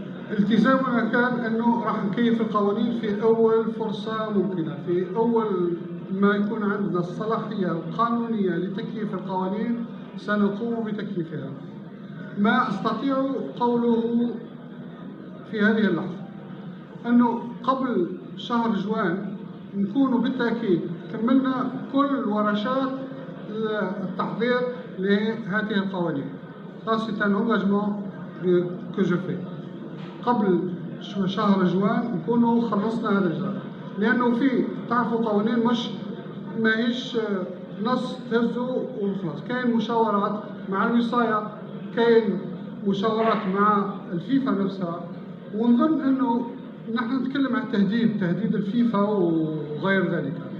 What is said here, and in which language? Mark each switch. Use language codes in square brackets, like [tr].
[ar] التزامنا كان انه راح نكيف القوانين في اول فرصه ممكنه، في اول ما يكون عندنا الصلاحيه القانونيه لتكييف القوانين سنقوم بتكييفها. ما استطيع قوله في هذه اللحظه انه قبل شهر جوان نكون بالتاكيد كملنا كل ورشات التحضير لهذه القوانين. [fr] Ça c'est un engagement que je fais. [ar] قبل شهر جوان نكونوا خلصنا هذا الجزء، لانه في تعرفوا قوانين مش ماهيش نص تهزوا وخلاص، كاين مشاورات مع الوصايه، كاين مشاورات مع الفيفا نفسها، ونظن انه نحن نتكلم عن تهديد الفيفا وغير ذلك.